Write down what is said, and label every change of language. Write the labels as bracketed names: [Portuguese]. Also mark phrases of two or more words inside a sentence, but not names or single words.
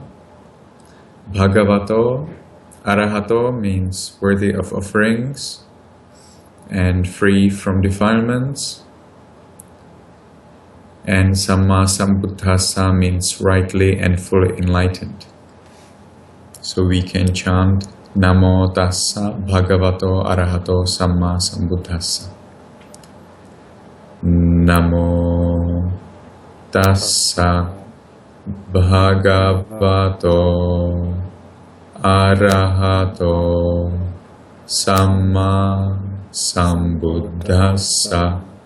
[Pali] Bhagavato, Arahato [English] means worthy of offerings and free from defilements. And [Pali] Samma Sambuddhassa [English] means rightly and fully enlightened. So we can chant [Pali] Namo Tassa Bhagavato Arahato Samma Sambuddhassa. Namo Tassa Bhagavato Arahato Samma Sambuddhassa.